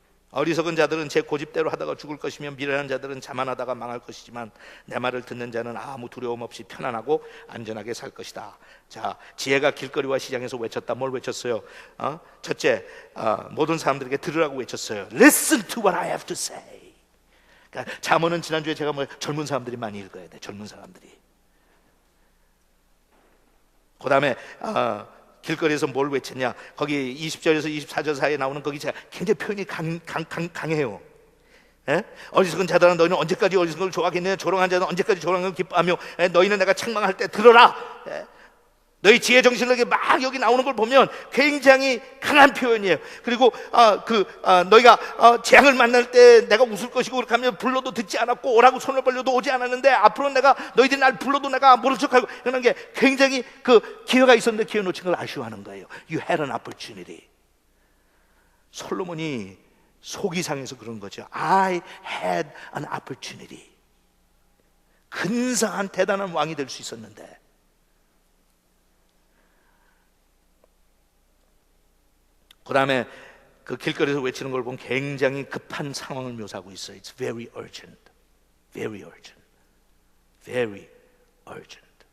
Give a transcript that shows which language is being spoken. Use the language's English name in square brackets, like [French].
[Korean] 어리석은 자들은 제 고집대로 하다가 죽을 것이며 미련한 자들은 자만하다가 망할 것이지만 내 말을 듣는 자는 아무 두려움 없이 편안하고 안전하게 살 것이다. 자, 지혜가 길거리와 시장에서 외쳤다. 뭘 외쳤어요? 첫째, 모든 사람들에게 들으라고 외쳤어요. [English] Listen to what I have to say. [Korean] 그러니까 잠언은 지난주에 제가 젊은 사람들이 많이 읽어야 돼. 젊은 사람들이. 그 다음에 길거리에서 뭘 외쳤냐? 거기 20절에서 24절 사이에 나오는 거기 굉장히 표현이 강해요. 예? 어리석은 자들아 너희는 언제까지 어리석은 걸 좋아하겠느냐? 조롱한 자는 언제까지 조롱한 걸 기뻐하며 너희는 내가 책망할 때 들어라. 너희 지혜 정신력이 막 여기 나오는 걸 보면 굉장히 강한 표현이에요. 그리고 너희가 재앙을 만날 때 내가 웃을 것이고 그렇게 하면 불러도 듣지 않았고 오라고 손을 벌려도 오지 않았는데 앞으로 내가 너희들이 날 불러도 내가 모른 척하고 그런 게 굉장히 그 기회가 있었는데 기회 놓친 걸 아쉬워하는 거예요. [English] You had an opportunity. [Korean] 솔로몬이 속이 상해서 그런 거죠. [English] I had an opportunity. [Korean] 근사한 대단한 왕이 될 수 있었는데 그 다음에 그 길거리에서 외치는 걸 보면 굉장히 급한 상황을 묘사하고 있어요. [English] It's very urgent, very urgent, very urgent.